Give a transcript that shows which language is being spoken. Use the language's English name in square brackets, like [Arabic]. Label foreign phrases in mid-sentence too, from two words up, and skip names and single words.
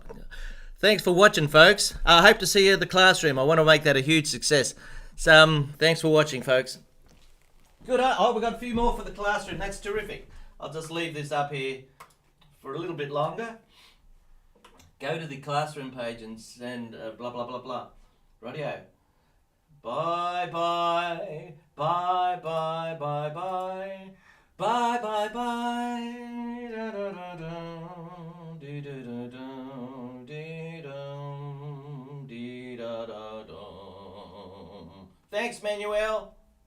[English] Thanks for watching, folks. I hope to see you at the classroom. I want to make that a huge success. So thanks for watching, folks. Good. Oh, we've got a few more for the classroom. That's terrific. I'll just leave this up here for a little bit longer. Go to the classroom page and send blah, blah, blah, blah. Radio. Bye, bye. Bye, bye, bye, bye. Bye, bye, bye. Da, da, da, da. Dee, da, da, da. Dee, dum. Dee, da, da, da. Thanks, Manuel.